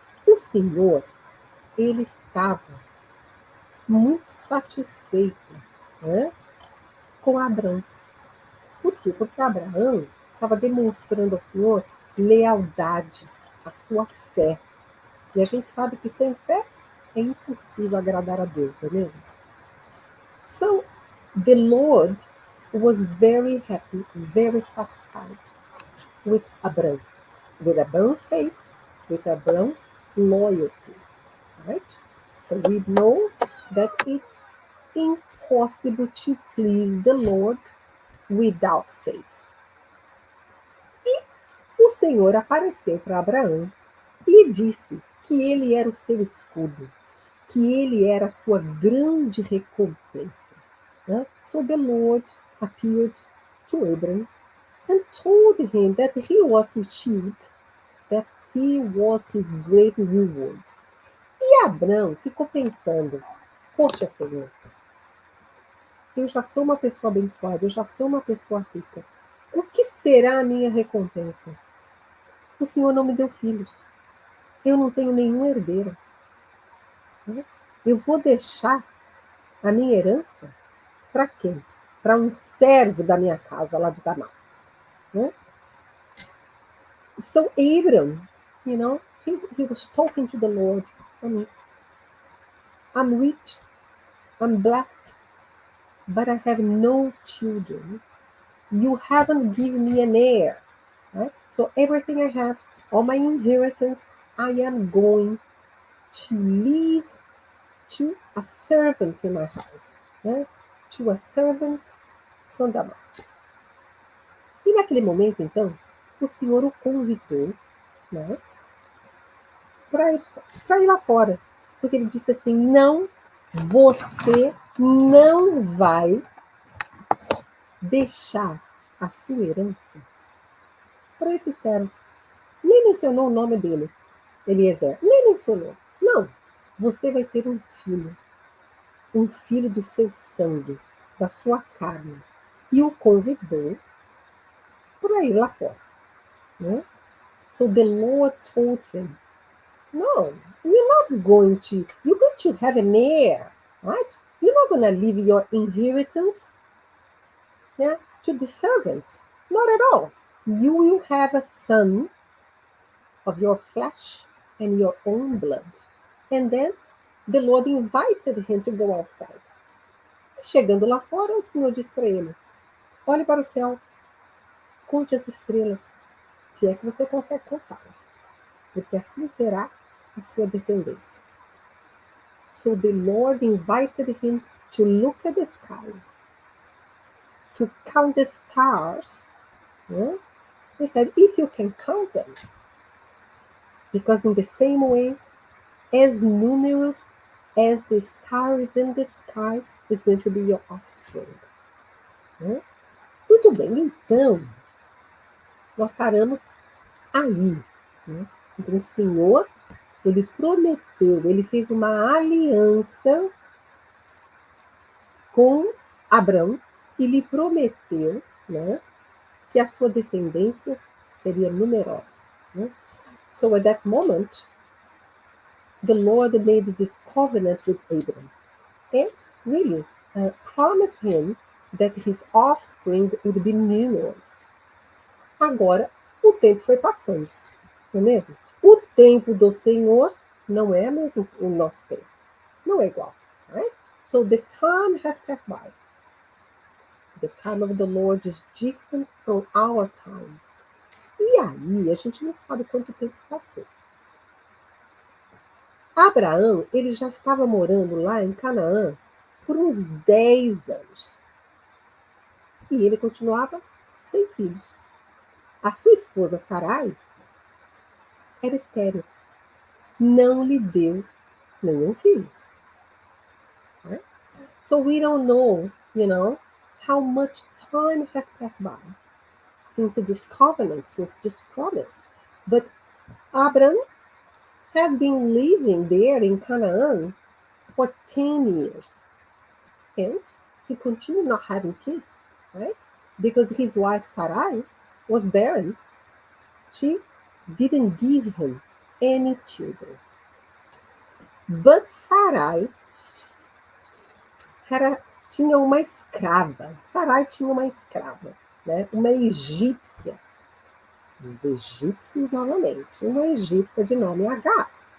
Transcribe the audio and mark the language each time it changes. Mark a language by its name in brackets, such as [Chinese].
[Portuguese] O Senhor, ele estava muito satisfeito, né, com Abrão. Por quê? Porque Abraão estava demonstrando ao Senhor lealdade, a sua fé. E a gente sabe que sem fé é impossível agradar a Deus, não é mesmo? [English] So, the Lord was very happy, very satisfied with Abraham, with Abraham's faith, with Abraham's loyalty, right? So we know that it's impossible to please the Lord without faith. [Portuguese] E o Senhor apareceu para Abraão e disse que ele era o seu escudo, que ele era a sua grande recompensa. Né? [English] So the Lord appeared to Abraham and told him that he was his shield, that he was his great reward. [Portuguese] E Abraão ficou pensando, poxa, Senhor, eu já sou uma pessoa abençoada, eu já sou uma pessoa rica. O que será a minha recompensa? O Senhor não me deu filhos. Eu não tenho nenhum herdeiro. Eu vou deixar a minha herança para quem? Para um servo da minha casa lá de Damasco. [English] So Abraham, he was talking to the Lord. I'm rich, I'm blessed, but I have no children. You haven't given me an heir. Right? So everything I have, all my inheritance, I am going to leave to a servant in my house. [Portuguese] Né? [English] To a servant from Damascus. [Portuguese] E naquele momento, então, o Senhor o convidou, né, para ir lá fora. Porque ele disse assim, não, você não vai deixar a sua herança para esse servo. Nem mencionou o nome dele, Eliezer. Nem mencionou. Não, você vai ter um filho do seu sangue, da sua carne. E o convidou para ir lá fora. Né? [English] So the Lord told him, no, you're not going to have an heir, right? You're not going to leave your inheritance, yeah, to the servants. Not at all. You will have a son of your flesh and your own blood. And then the Lord invited him to go outside. [Portuguese] Chegando lá fora, o Senhor disse para ele, olhe para o céu, conte as estrelas, se é que você consegue contá-las, porque assim será a sua descendência. [English] So the Lord invited him to look at the sky, to count the stars. Yeah? He said, if you can count them, because in the same way, as numerous as the stars in the sky is going to be your offspring. Yeah? [Portuguese] Muito bem, então, nós paramos aí. Né? Então, o Senhor, ele prometeu, ele fez uma aliança com Abrão e lhe prometeu, né, que a sua descendência seria numerosa. Né? [English] So at that moment, the Lord made this covenant with Abraham and really promised him that his offspring would be numerous. [Portuguese] Agora, o tempo foi passando, não é mesmo? O tempo do Senhor não é mesmo o nosso tempo. Não é igual. [English] Right? So the time has passed by. The time of the Lord is different from our time. [Portuguese] E aí, a gente não sabe quanto tempo se passou. Abraão, ele já estava morando lá em Canaã por uns 10 anos. E ele continuava sem filhos. A sua esposa, Sarai, era estéril. Não lhe deu nenhum filho. [English] Right? So we don't know, how much time has passed by since this covenant, since this promise. But Abraham had been living there in Canaan for 10 years. And he continued not having kids, right? Because his wife Sarai was barren. She didn't give him any children. But [Portuguese] Sarai tinha uma escrava. Sarai tinha uma escrava. né? Uma egípcia. Os egípcios, novamente, uma egípcia de nome H.